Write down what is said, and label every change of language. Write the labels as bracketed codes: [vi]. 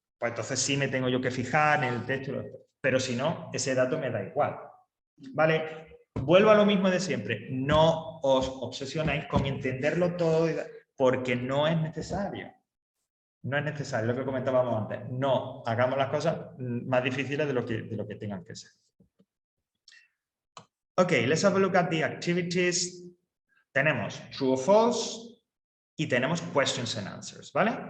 [es] Pues entonces sí me tengo yo que fijar en el texto. Pero si no, ese dato me da igual. ¿Vale? Vuelvo a lo mismo de siempre. No os obsesionéis con entenderlo todo porque no es necesario. No es necesario, lo que comentábamos antes. No hagamos las cosas más difíciles de lo que tengan que ser. [en] Ok, let's have a look at the activities. [es] Tenemos [en] true or false [es] y tenemos [en] questions and answers, [es] ¿vale?